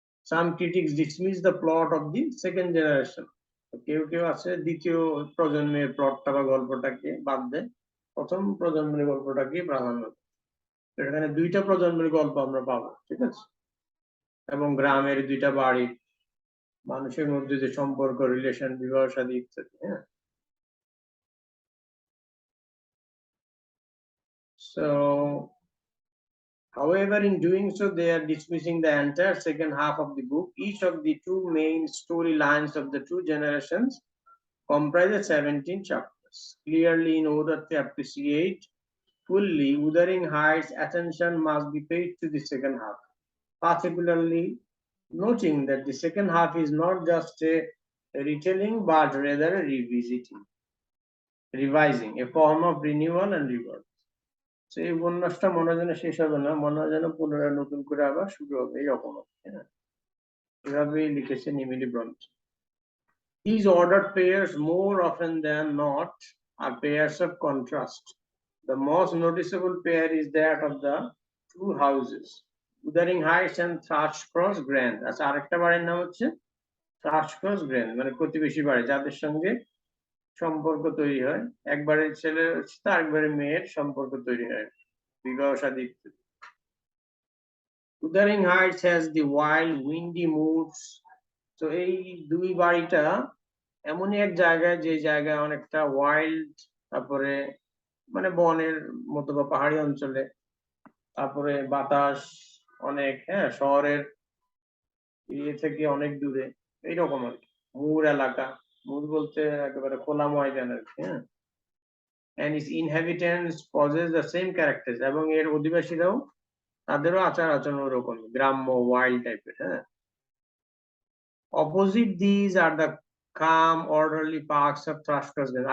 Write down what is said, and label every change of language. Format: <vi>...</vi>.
<en>Some critics dismiss the plot of the second generation.</en> <bn>কেউ কেউ আছে দ্বিতীয় প্রজন্মের প্লটটা বা গল্পটাকে বাদ দেয়, প্রথম প্রজন্মের গল্পটাকে প্রাধান্য দেয়। এখানে 2টা প্রজন্মের গল্প আমরা পাবো, ঠিক আছে, এবং গ্রামের 2টা বাড়ির মানুষের মধ্যে যে সম্পর্ক, রিলেশন, বিবাহ শাদী ইত্যাদি।</bn> <en>হ্যাঁ, so however, in doing so, they are dismissing the entire second half of the book. Each of the 2 main storylines of the 2 generations comprises 17 chapters. Clearly, in order to appreciate fully Wuthering Heights, attention must be paid to the second half, particularly noting that the second half is not just a retelling but rather a revising, a form of renewal and rebirth.</en> <bn>So এই উপন্যাসটা মনে যেন শেষ হবে না, মনে যেন পুনরায় নতুন করে আবার শুরু হবে, এইরকম। হ্যাঁ, এভাবেই লিখেছেন Emily Brontë.</bn> <en>These ordered pairs, more often than not, are pairs of contrast. The most noticeable pair is that of the 2 houses, Wuthering Heights and Thrushcross Grange.</en> <bn>আচ্ছা, আরেকটা বাড়ির নাম হচ্ছে Thrushcross Grange, মানে প্রতিবেশী বাড়ি, যাদের সঙ্গে সম্পর্ক তৈরি হয়, একবারের ছেলে তার একবারের মেয়ের সম্পর্ক তৈরি হয়, বিবাহ শাদী।</bn> <en>Wuthering Heights has the wild, windy moods.</en> <bn>তো এই 2 বাড়িটা এমনই এক জায়গায়, যে জায়গায় অনেকটা ওয়াইল্ড, তারপরে মানে বনের মতো বা পাহাড়ি অঞ্চলে, তারপরে বাতাস অনেক, হ্যাঁ, শহরের ইয়ে থেকে অনেক দূরে, এইরকম আর কি। মুর এলাকা, মুর বলতে একেবারে খোলা ময়দান আর কি। হ্যাঁ,</bn> <en>and its inhabitants possess the same characters,</en> <bn>এবং এর অধিবাসীরাও, তাদেরও আচার আচরণ ওরকম গ্রাম্য, ওয়াইল্ড টাইপের।</bn> <en>হ্যাঁ, opposite these are the calm, orderly parks of Thrushcross Grange.</en>